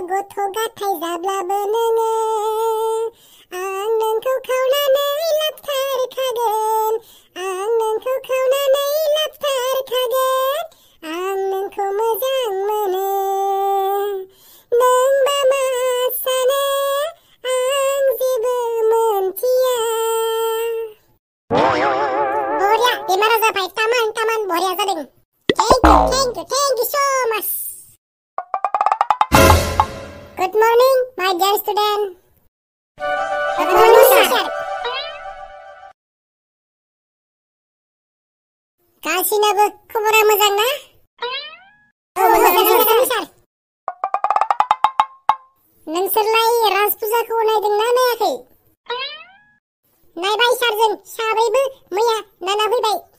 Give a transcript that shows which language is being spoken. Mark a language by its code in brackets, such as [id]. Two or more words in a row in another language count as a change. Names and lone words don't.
[brx] गथ' गाथाय जाब्लाबो नोङो आं नोंखौ खावनानै लाबथारखागोन आं नोंखौ खावनानै लाबथारखागोन आं नोंखौ मोजां मोनो नोंबा मा सानो आं जेबो मोनथिया बरिया बेमार जाबाय तामान बरिया जादों [en] Thank you so much. Good morning, my dear student. Good morning, sir. [brx] गासिनाबो खबरा मोजां ना? मोजां सार। नोंसोरलाय राज फुजाखौ नायदोंना नायाखै? नायबाय सारजों साब्रैबो मैया नायना फैबाय।